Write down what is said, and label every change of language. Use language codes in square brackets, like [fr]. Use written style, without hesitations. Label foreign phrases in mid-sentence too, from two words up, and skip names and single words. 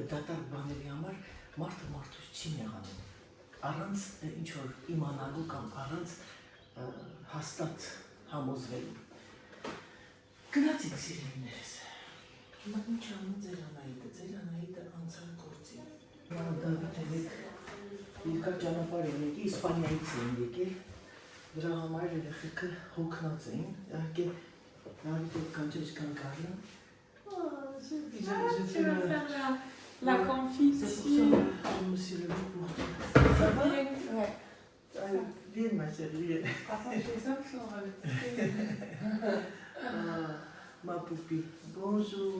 [hy] դատարկ բաների համար մարդը մարդուց չի նեղանում, առանց ինչ-որ իմանալու կամ առանց հաստատ համոզվելու։ Գնացինք սիրելիներս։ Հիմա ինչ անում ձեր Անահիտը անցան գործի։ Դավիթ եք երկար ճանապարհ են եկել, Իսպանիայից են եկել, դրա համար երեխեքը հոգնած էին, իհարկե Դավիթ եք կանչեց կան Կարլան։ [fr] Tu veux faire la confit ici? Je me suis levée pour toi. Ça va? Ouais. Viens ma chérie. Attends, je fais ça que je Ma poupée. Bonjour,